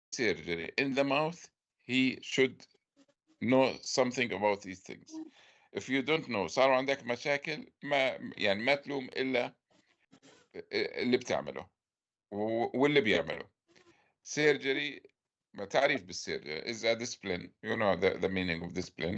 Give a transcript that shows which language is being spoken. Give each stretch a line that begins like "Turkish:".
English: surgery in the mouth, he should know something about these things. If you don't know
Arabic: صار عندك مشاكل ما تلوم إلا اللي بتعمله واللي بيعمله.
English: surgery
Arabic: ما تعريف بالسيرجري
English: is a discipline, you know the meaning of discipline.